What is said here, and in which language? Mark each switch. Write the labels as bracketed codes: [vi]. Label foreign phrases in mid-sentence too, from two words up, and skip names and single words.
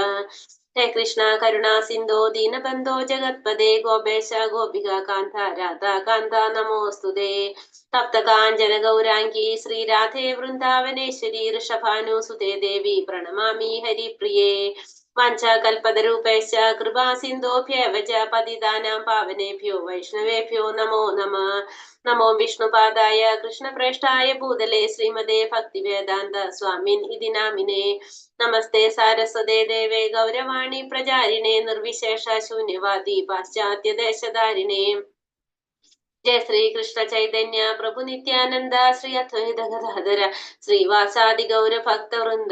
[sa] हे कृष्ण करुणा सिन्धो दीनबन्धो जगत्पदे गोपेश गोपिक कान्त राधा कान्त नमोस्तुते. तप्त काञ्चन गौराङ्गि श्रीराधे वृन्दावनेश्वरि ऋषभानुसुते देवि प्रणमामि हरिप्रिये. वाञ्छाकल्पतरूपेश्च कृपा सिन्धोभ्यव च पतितानां पावनेभ्यो वैष्णवेभ्यो नमो नमः. नमो विष्णुपादाय कृष्णप्रेष्ठाय भूतले श्रीमते भक्तिवेदान्त स्वामिन् इति नामिने. नमस्ते सारस्वते देवे गौरवाणि प्रचारिणे निर्विशेष शून्यवादि पाश्चात्यदेशधारिणे. जय श्री कृष्ण चैतन्य प्रभु नित्यानन्द श्री अद्वैत गदाधर श्रीवासादि गौर भक्तवृन्द.